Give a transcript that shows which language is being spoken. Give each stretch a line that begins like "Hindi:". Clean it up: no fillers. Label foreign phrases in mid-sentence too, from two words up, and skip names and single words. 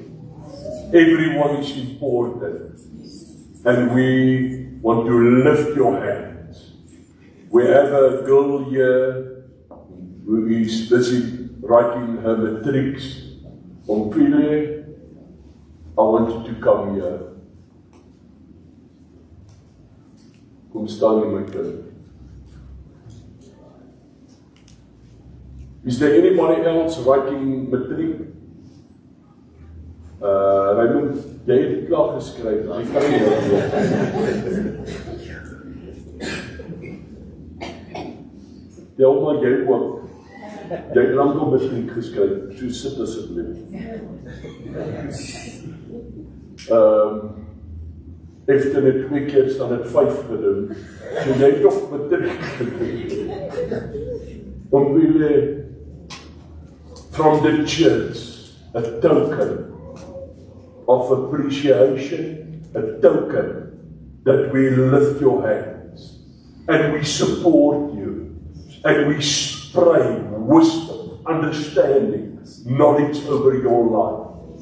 English: Everyone is important, and we want to lift your hands. We have a girl here who is busy writing her matrics. Ompile, I want you to come here.
Afrikaans: Kom staan in my kind.
English: Is there anybody else writing matric?
Afrikaans: Raymond, jy het die klaar geskryf. Hy kan nie help. Tel maar jy ook. Jy het lang al matriek geskryf. So sit asseblief. Efter het 2 keer staan het 5 gedoen. So jy het toch matriek gedoen.
English: Ompile, from the church, a token of appreciation, a token that we lift your hands and we support you and we pray wisdom, understanding, knowledge over your life.